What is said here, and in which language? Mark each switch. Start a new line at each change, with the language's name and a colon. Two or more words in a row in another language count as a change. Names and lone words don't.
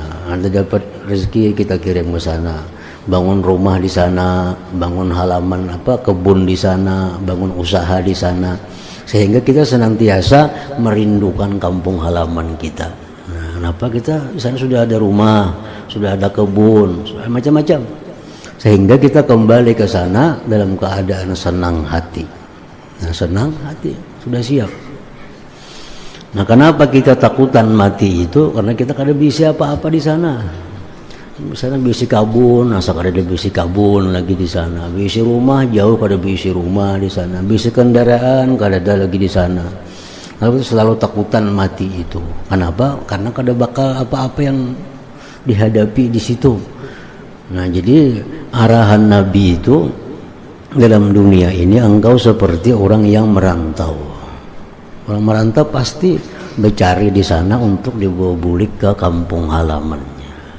Indonesian: Anda dapat rezeki, kita kirim ke sana. Bangun rumah di sana, bangun halaman kebun di sana, bangun usaha di sana, sehingga kita senantiasa merindukan kampung halaman kita. Nah, kenapa kita di sana sudah ada rumah, sudah ada kebun, sudah macam-macam, sehingga kita kembali ke sana dalam keadaan senang hati. Nah, senang hati sudah siap. Nah, kenapa kita takutan mati itu?
Banjar: Karena kita kada bisa apa-apa di sana. Misalnya bisi kabun, asa kada ada bisi kabun lagi di sana. Bisi rumah jauh, kada bisi rumah di sana. Bisi kendaraan kada ada lagi di sana.
Indonesian: Lalu selalu takutan mati itu. Kenapa? Karena kada bakal apa-apa yang dihadapi di situ. Nah, jadi arahan Nabi itu dalam dunia ini engkau seperti orang yang merantau. Orang merantau pasti bercari di sana untuk dibawa balik ke kampung halamannya.